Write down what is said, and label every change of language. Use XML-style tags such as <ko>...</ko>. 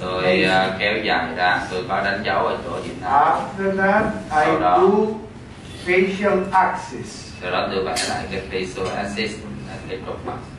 <vi>Tôi kéo dài ra, tôi có đánh dấu ở chỗ Việt Nam.</vi> <en>After that, I do facial axis.</en> <vi>Sau đó tôi vẽ lại cái facial axis, cái trục mặt.</vi>